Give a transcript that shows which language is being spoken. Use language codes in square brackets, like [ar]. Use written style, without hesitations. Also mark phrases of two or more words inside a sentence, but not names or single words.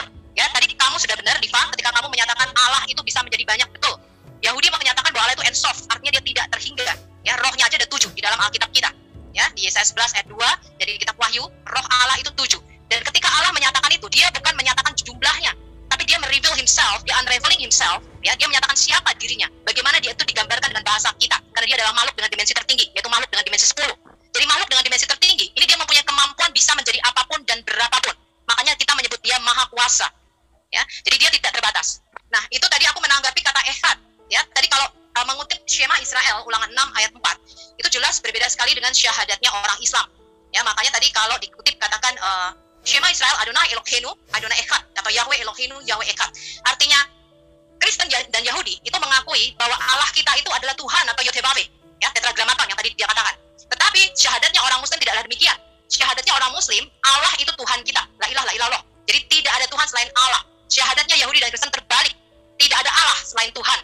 [id] Ya, tadi kamu sudah benar, Diva, ketika kamu menyatakan Allah itu bisa menjadi banyak, betul. Yahudi menyatakan bahwa Allah itu ensof, artinya dia tidak terhingga. Ya, rohnya aja ada 7 di dalam Alkitab kita. Ya, di Yesaya 11 ayat 2 dari kitab Wahyu, roh Allah itu 7. Dan ketika Allah menyatakan itu, dia bukan menyatakan jumlahnya, tapi dia mereveal himself, dia [en] unraveling himself, [id] ya, dia menyatakan siapa dirinya, bagaimana dia itu digambarkan dengan bahasa kita, karena dia adalah makhluk dengan dimensi tertinggi, yaitu makhluk dengan dimensi 10. Jadi makhluk dengan dimensi tertinggi, ini dia mempunyai kemampuan bisa menjadi apapun dan berapapun. Makanya kita menyebut dia maha kuasa. Ya, jadi dia tidak terbatas. Nah, itu tadi aku menanggapi kata ehad. Ya, tadi kalau mengutip [he] שמע ישראל, [id] ulangan 6 ayat 4, itu jelas berbeda sekali dengan syahadatnya orang Islam. Ya, makanya tadi kalau dikutip katakan [he] שמע ישראל אדוני אלוהינו, אדוני אחד, [id] atau [he] יהוה אלוהינו, יהוה אחד. [id] Artinya Kristen dan Yahudi itu mengakui bahwa Allah kita itu adalah Tuhan atau Yod-Heh-Vav-Heh, ya, tetragrammaton yang tadi dia katakan. Tetapi syahadatnya orang Muslim tidaklah demikian. Syahadatnya orang Muslim, Allah itu Tuhan kita, [ar] لا إله إلا الله. [id] Jadi tidak ada Tuhan selain Allah. Syahadatnya Yahudi dan Kristen terbalik, tidak ada Allah selain Tuhan.